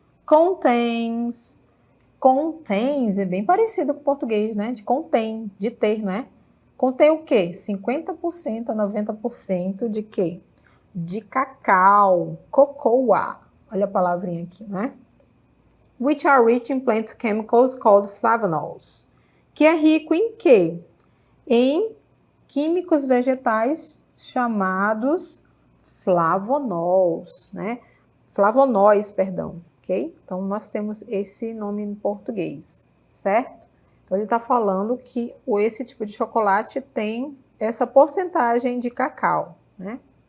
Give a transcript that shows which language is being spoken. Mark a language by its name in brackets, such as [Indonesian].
[Portuguese] Contains, é bem parecido com o português, né? De contém, de ter, né? Contém o quê? 50% a 90% de quê? De cacau, cocoa. Olha a palavrinha aqui, né? [English] Which are rich in plant chemicals called flavonols. [Portuguese] Que é rico em quê? Em químicos vegetais chamados flavonols, né? Flavonóis, perdão, ok? Então, nós temos esse nome em português, certo? Então, ele está falando que esse tipo de chocolate tem essa porcentagem de cacau, né?